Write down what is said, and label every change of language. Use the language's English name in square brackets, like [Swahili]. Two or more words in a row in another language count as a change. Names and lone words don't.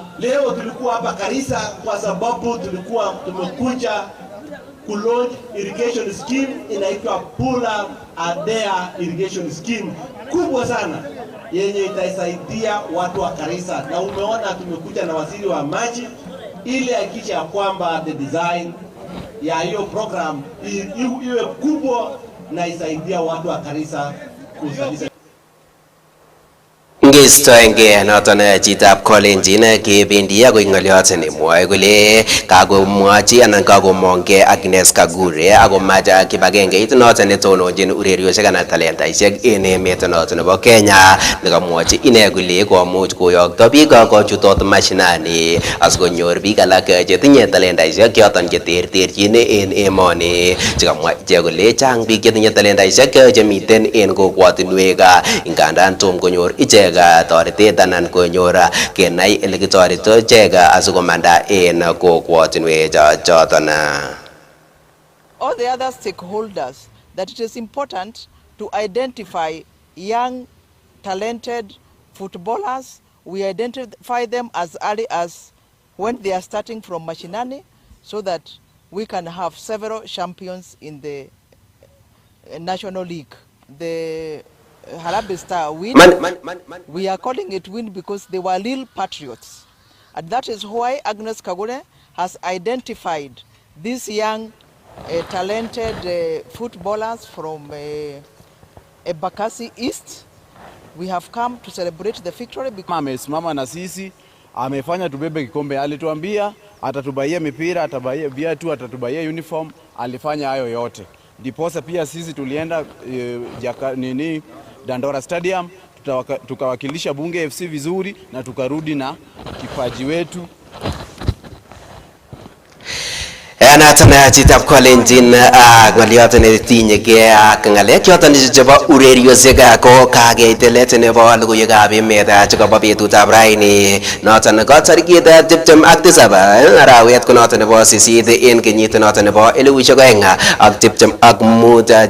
[Swahili] Leo tulikuwa hapa Garissa kwa sababu tulikuwa tumekuja ku-launch [English] irrigation scheme [Swahili] inaitwa Pula Adea irrigation scheme kubwa sana yenye itasaidia watu wa Garissa, na umeona tumekuja na waziri wa maji ili hakikisha ya kwamba [English] the design [Swahili] ya hiyo program iwe kubwa na isaidia watu wa Garissa kuzalisha. [Kalenjin] Ngistoenge noton chitab kolenjin kebendi agoi ng'olyot nemwoe kole kakomwochi anan kakomong'e Agnes Kagure akomach kibagengeit noton netononjin ureriosiek anan talentaisiek en emet noton nebo Kenya nekamwochi ine kole komuch koyokto biik kochutot mashinani asikonyor biik alak chetinye talentaisiek choton cheterterchin en emoni. Chekamwa ichek kole chang biik chetinye talentaisiek chemiten en kokwotinwek ingandan tom konyor ichek toretet anan konyor kenai ele kitoretito ichek asikomanda en kokwotinwek choton. [English] All the other stakeholders that it is important to identify young talented footballers. We identify them as early as when they are starting from Mashinani, so that we can have several champions in the National League. The Harambee Star win. We are calling it win because they were real patriots. And that is why Agnes Kagure has identified these young talented footballers from Embakasi East. We have come to celebrate the victory. [Swahili] Amesimama na sisi, amefanya tubebe kikombe. Alituambia atatubaia mipira, atabaia viatu, atatubaia uniform, alifanya hayo yote. Ndiposa pia sisi tulienda Dandora Stadium, tukawakilisha Bunge FC vizuri na tukarudi na kipaji wetu. [Kalenjin] Anatana chitab kolenjin ng'olyot netinyegei ak ng'alek choton chebo ureriosiek ko kakeitelet nebo logoiwekab emet chekobo betutab raini noton ko tarikit 27 arawet ko noton nebo 8 en kenyit noton nebo 2025.